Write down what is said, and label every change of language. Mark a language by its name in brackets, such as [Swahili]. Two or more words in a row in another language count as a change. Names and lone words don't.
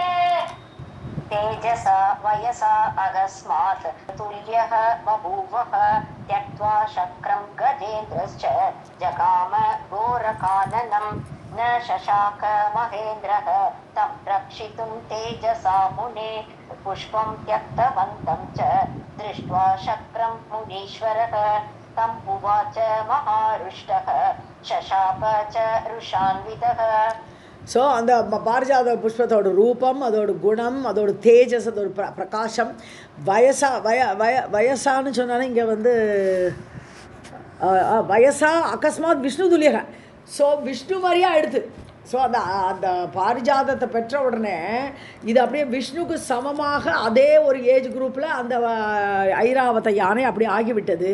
[Sanskrit] तेजसा वयसा अकस्मात् तुल्यः बभूवः त्यक्त्वा शक्रं गजेन्द्रश्च जगाम घोरकाननं न शशाक महेन्द्रः तं रक्षितुं तेजसा मुने पुष्पं त्यक्तवन्तं च दृष्ट्वा शक्रं मुनीश्वरः तं उवाच महारुष्टः शशाक च रुषान्वितः. [Tamil] ஸோ அந்த பாரிஜாத புஷ்பத்தோட ரூபம், அதோட குணம், அதோட தேஜஸ், அதோட பிரகாசம், வயசான்னு சொன்னாலும் இங்கே வந்து [Sanskrit] वयसा अकस्मात् विष्णु तुल्यक, [Tamil] ஸோ விஷ்ணு மாதிரியா எடுத்து. ஸோ அந்த பாரிஜாதத்தை பெற்ற உடனே இது அப்படியே விஷ்ணுக்கு சமமாக அதே ஒரு [English] age group [Tamil] அந்த ஐராவத யானை அப்படியே ஆகிவிட்டது.